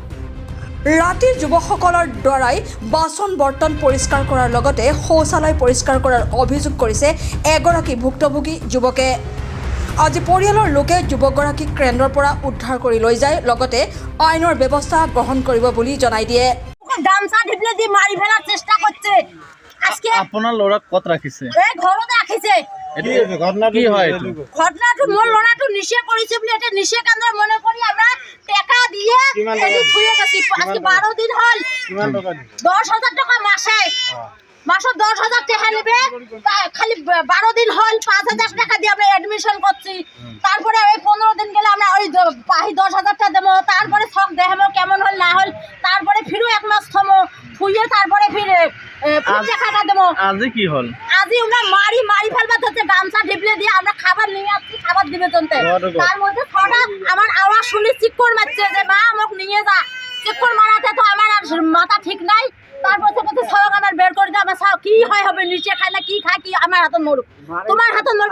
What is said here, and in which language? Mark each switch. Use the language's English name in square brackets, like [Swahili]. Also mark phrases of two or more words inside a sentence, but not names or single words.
[Assamese] ৰাতি যুৱকসকলৰ দ্বাৰাই বাচন বৰ্তন পৰিষ্কাৰ কৰাৰ লগতে শৌচালয় পৰিষ্কাৰ কৰাৰ অভিযোগ কৰিছে এগৰাকী ভুক্তভোগী যুৱকে। আজি পৰিয়ালৰ লোকে যুৱকগৰাকীক কেন্দ্ৰৰ পৰা উদ্ধাৰ কৰি লৈ যায়, লগতে আইনৰ ব্যৱস্থা গ্ৰহণ কৰিব বুলি জনাই দিয়ে। [Bangla] গামছা ঢিপলে দি মাৰি ফেলার চেষ্টা করছে। আজকে আপনার লড়া কত রাখিছে? এই ঘরতে রাখিছে। কি হয় ঘটনাটো মোর লড়াটো নিশে করেছে বলে এটা নিশে কেন্দ্র মনে করি আমরা টাকা দিয়ে এটি ছুঁয়ে গেছি। আজকে 12 দিন হল। 10,000 টাকা মাসে। মাসে 10,000 টাকা নেবে, খালি 12 দিন হল 5,000 টাকা দিয়ে আমরা এডমিশন করছি। তারপরে ওই 15 দিন গেলে আমরা ওই 10,000 টাকা দেবো, তারপরে সব দেখাবো কেমন হল না হল, তারপরে ফিরও 1 মাস থমো থুইয়ে তারপরে ফিরে টাকাটা দেবো। আজি কি হল? আজি ওনা মারি ফেলবা হচ্ছে গামছা ঢিপলে দিয়ে আমরা খাবার নিয়ে আসছি, খাবার দিবে জনতে। তার মধ্যে ছটা আমার আওয়াজ শুনি চিক্কর মারছে যে মা আমাকে নিয়ে যা। চিক্কর মারাতে তো আমার আর মাথা ঠিক নাই। তারপর থেকে সব আমার বের করে দিয়ে আমার সব কি হয় হবে, নিচে খায় না কি খায় কি আমার হাতত মরুক, তোমার হাতত মরবে।